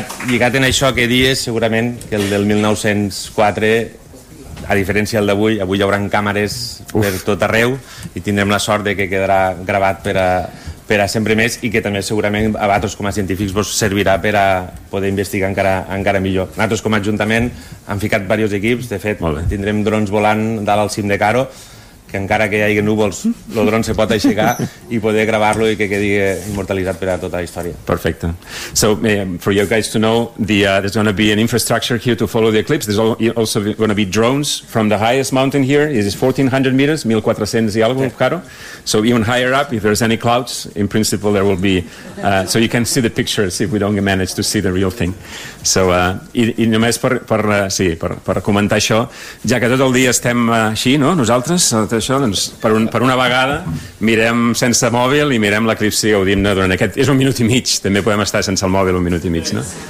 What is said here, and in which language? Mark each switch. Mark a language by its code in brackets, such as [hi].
[ca] lligat en això que dies, segurament que el del 1904, a diferència del d'avui, avui hi haurà càmeres per tot arreu i tindrem la sort de que quedarà gravat per a sempre més, i que també segurament a vosaltres com a científics vos servirà per a poder investigar encara millor. Nosaltres com a ajuntament hem ficat diversos equips, de fet tindrem drons volant dalt al cim de Caro, que encara que hi hagi núvols, el dron se pot aixecar i poder gravar-lo i que quedi immortalitzat per a tota la història. Perfecte. [en] So, for you guys to know, there's going to be an infrastructure here to follow the eclipse. There's also going to be drones from the highest mountain here. It is 1,400 meters, 1,400 i algo, Caro. So even higher up, if there's any clouds, in principle there will be... So you can see the pictures if we don't manage to see the real thing. [ca] So, i només per comentar això, ja que tot el dia estem així, no?, nosaltres... Això, doncs, per una vegada mirem sense mòbil i mirem l'eclipsi gaudim-ne durant aquest... És un minut i mig, també podem estar sense el mòbil un minut i mig, no?